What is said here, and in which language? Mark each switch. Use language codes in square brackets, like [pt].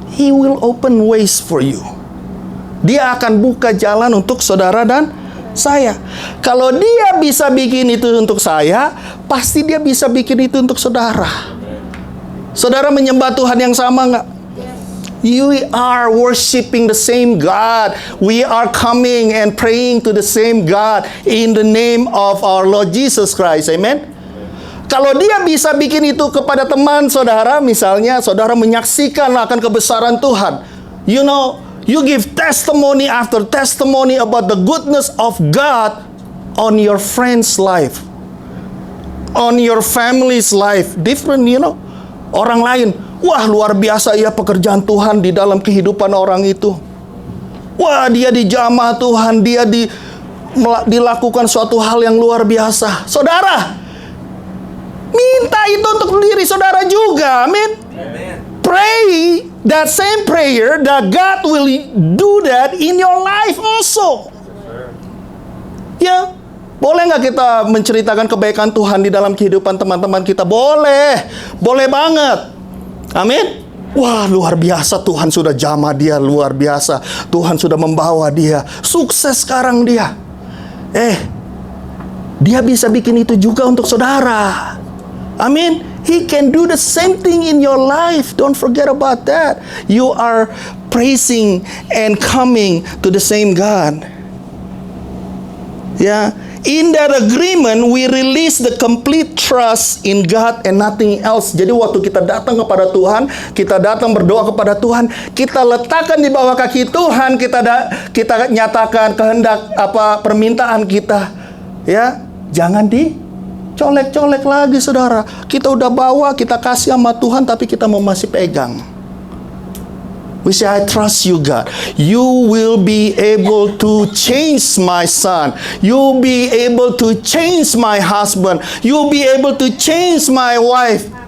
[en] He will open ways for you. [id] Dia akan buka jalan untuk saudara dan saya. Kalau Dia bisa bikin itu untuk saya, pasti Dia bisa bikin itu untuk saudara. Saudara menyembah Tuhan yang sama nggak? [en] You are worshiping the same God. We are coming and praying to the same God in the name of our Lord Jesus Christ. Amen. [id] Kalau Dia bisa bikin itu kepada teman saudara, misalnya saudara menyaksikan akan kebesaran Tuhan. [en] You give testimony after testimony about the goodness of God on your friend's life, on your family's life. [id] Different, Orang lain, wah luar biasa ya pekerjaan Tuhan di dalam kehidupan orang itu. Wah, dia dijamah Tuhan, dia dilakukan suatu hal yang luar biasa. Saudara, minta itu untuk diri saudara juga, amin. [en] Pray that same prayer that God will do that in your life also. [id] Boleh nggak kita menceritakan kebaikan Tuhan di dalam kehidupan teman-teman kita? Boleh banget. Amin. Wah, luar biasa, Tuhan sudah jamah dia, luar biasa. Tuhan sudah membawa dia, sukses sekarang dia. Dia bisa bikin itu juga untuk saudara. Amin. [en] He can do the same thing in your life. Don't forget about that. You are praising and coming to the same God. Yeah. In that agreement, we release the complete trust in God and nothing else. [id] Jadi waktu kita datang kepada Tuhan, kita datang berdoa kepada Tuhan, kita letakkan di bawah kaki Tuhan, kita nyatakan kehendak permintaan kita. Ya, jangan dicolek-colek lagi, saudara. Kita udah bawa, kita kasih sama Tuhan, tapi kita mau masih pegang. [en] We say, I trust you, God. You will be able to change my son. You'll be able to change my husband. You'll be able to change my wife.